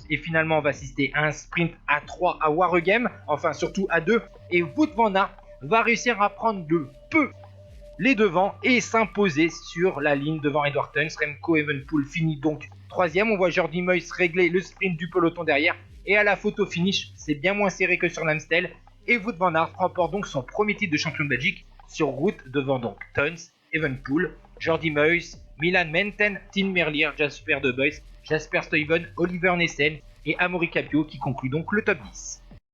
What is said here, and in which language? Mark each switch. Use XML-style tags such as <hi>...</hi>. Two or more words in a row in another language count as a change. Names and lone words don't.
<fr>Et finalement, on va assister à un sprint à 3 à Waregem, enfin surtout à 2, et Wout van Aert va réussir à prendre de peu les devants et s'imposer sur la ligne devant Edward Theuns. Remco Evenepoel finit donc 3ème. On voit Jordi Meus régler le sprint du peloton derrière. Et à la photo finish, c'est bien moins serré que sur l'Amstel. Et Wout van Aert remporte donc son premier titre de champion de Belgique sur route devant donc Theuns, Evenepoel, Jordi Meus, Milan Menten, Tim Merlier, Jasper De Buyst, Jasper Stuyven, Oliver Nessen et Amaury Capio qui conclut donc le top 10.</fr>